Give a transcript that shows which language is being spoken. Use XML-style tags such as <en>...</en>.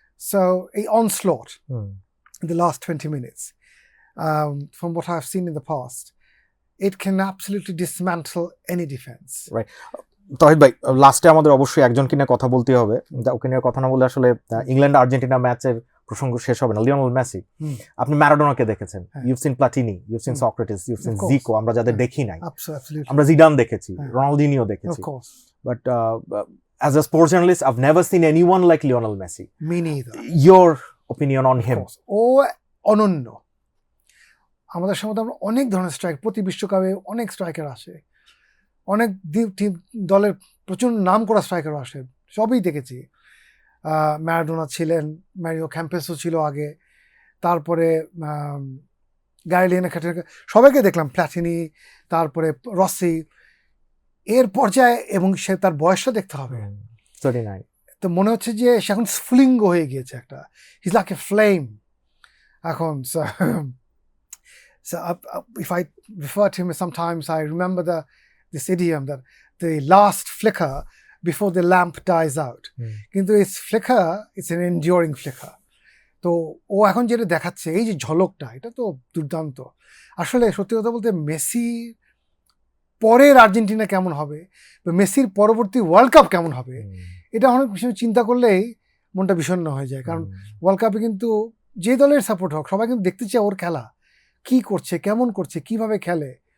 <en>So এই onslaught in the last 20 minutes, from what I've seen in the past, it can absolutely dismantle any defense. Right.</en> <bn>তহিদ ভাই, লাস্টে আমাদের অবশ্যই একজন কিনে কথা বলতে হবে, ওকে নিয়ে কথা না বলে আসলে ইংল্যান্ড আর্জেন্টিনা ম্যাচের প্রসঙ্গ শেষ হবে না।</bn> <en>Lionel Messi,</en> <bn>আপনি ম্যারাডোনাকে দেখেছেন,</bn> <en>you've seen Platini, you've seen Socrates, you've seen Zico,</en> <bn>আমরা যাদের দেখি নাই, আমরা জিডান দেখেছি, রোনালদিনিও দেখেছি,</bn> <en>But as a sports journalist I've never seen anyone like Lionel Messi. Me neither. Your opinion on him?</en> <bn>ও অনন্য। আমাদের সমাজে আমরা অনেক ধরনের স্ট্রাইক, প্রতি বিশ্বকাপে অনেক স্ট্রাইকার আসে, অনেক দলের প্রচুর নাম করা স্ট্রাইকারও আসে, সবই দেখেছি। ম্যারাডোনা ছিলেন, ম্যারিও ক্যাম্পেসও ছিল আগে, তারপরে গারি লিনেকার, সবাইকে দেখলাম, প্ল্যাটিনি, তারপরে রসি, এর পর্যায়ে, এবং সে তার বয়সটা দেখতে হবে, 39, তো মনে হচ্ছে যে সে এখন স্ফুলিঙ্গ হয়ে গিয়েছে একটা,</bn> <en>his like a flame</en> <bn>এখন।</bn> <en>So if I refer to him sometimes, I remember this idiom that the last flicker before the lamp dies out.</en> <bn>কিন্তু এই</bn> <en>Flicker, it's an enduring flicker.</en> <bn>তো ও এখন যেটা দেখাচ্ছে, এই যে ঝলকটা, এটা তো দুর্দান্ত। আসলে সত্যি কথা বলতে, মেসি পরের আর্জেন্টিনা কেমন হবে, বা মেসির পরবর্তী ওয়ার্ল্ড কাপ কেমন হবে, এটা অনেক বিষয় চিন্তা করলেই মনটা বিষণ্ণ হয়ে যায়। কারণ ওয়ার্ল্ড কাপে কিন্তু যে দলের সাপোর্ট হোক, সবাই কিন্তু দেখতে চায় ওর খেলা, কি করছে, কেমন করছে, কিভাবে খেলে।</bn>